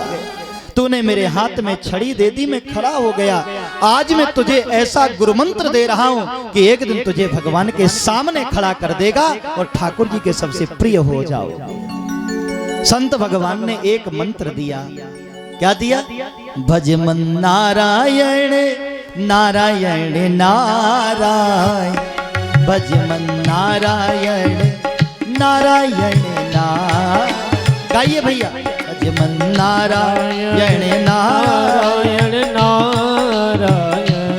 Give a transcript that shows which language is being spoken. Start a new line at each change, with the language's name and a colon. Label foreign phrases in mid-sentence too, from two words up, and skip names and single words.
Hindi: तूने मेरे हाथ में छड़ी दे दी, मैं खड़ा हो गया। आज मैं तुझे ऐसा गुरु मंत्र दे रहा हूं कि एक दिन तुझे भगवान के सामने खड़ा कर देगा और ठाकुर जी के सबसे प्रिय हो जाओगे। संत भगवान ने एक मंत्र दिया। क्या दिया? भज मन नारायण नारायण नारायण, भज मन नारायण नारायण नारायण। गाइए भैया, भज मन नारायण नारायण नारायण।